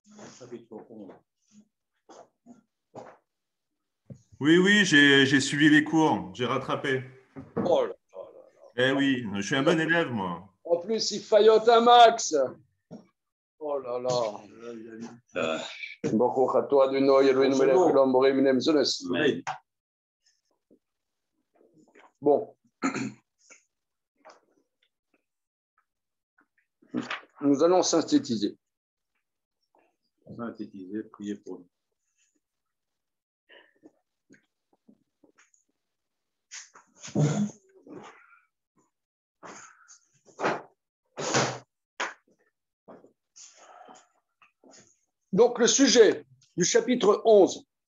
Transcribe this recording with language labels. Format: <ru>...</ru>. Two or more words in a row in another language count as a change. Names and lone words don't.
<fr>Oui, j'ai suivi les cours, j'ai rattrapé. Oh là Eh oui, je suis un bon élève, moi. en plus, il faillote un max. Oh là là.</fr> <he>ברוך אתה אדוני אלוהינו מלך העולם בורא מיני מזונות.</he> <fr>Bon. Nous allons synthétiser. Priez pour nous. Donc, le sujet du chapitre 11,</fr>